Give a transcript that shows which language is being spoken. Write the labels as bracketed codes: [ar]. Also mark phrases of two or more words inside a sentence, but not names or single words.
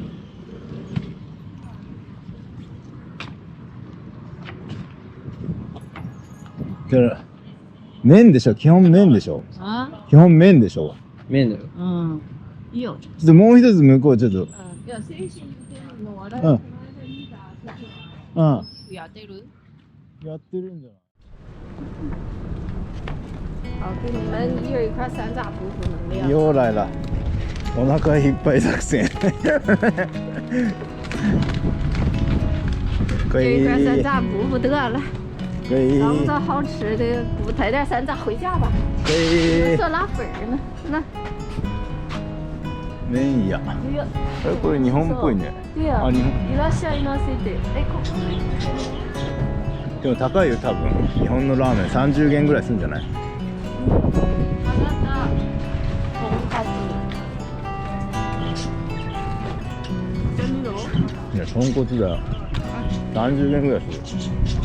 [ja] じゃあ麺でしょ、基本麺でしょ。あ？基本麺でしょ。麺だよ。うん。いいよ。ちょっともう一つ向こうちょっと。いや、精神的の笑い。うん。やってる？やってるんじゃない？ [zh] 好，给你们一人一块山楂补补能量。又来了， [ja] お腹いっぱい作戦。 [zh] 可以。一人一块山楂补补得了。可以。找不着好吃的，补带点山楂回家吧。可以。做拉粉呢，那。 [ja] 麺屋。これ日本っぽいね。 [zh] 对呀。 [ja] あ、日本。いらっしゃいませって。ここ。でも高いよ多分。日本のラーメン30元ぐらいするんじゃない？いや、豚骨だよ。30元ぐらいする。